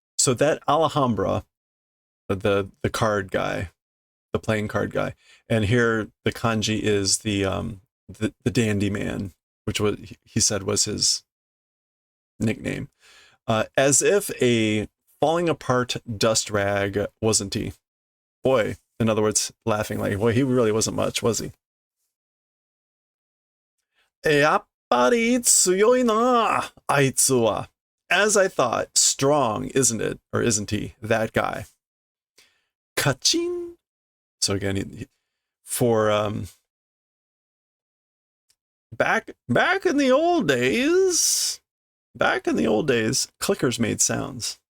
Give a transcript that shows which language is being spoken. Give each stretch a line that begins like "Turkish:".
English: So that Alhambra, the card guy, the playing card guy, and here the kanji is the dandy man, which he said was his nickname. As if a falling apart dust rag wasn't he? Boy, in other words, laughing like, boy, he really wasn't much, was he?
Japanese: やっぱり強いな、あいつは.
English: As I thought, strong, isn't it? Or isn't he? That guy. Kachin. So again, for back in the old days, clickers made sounds.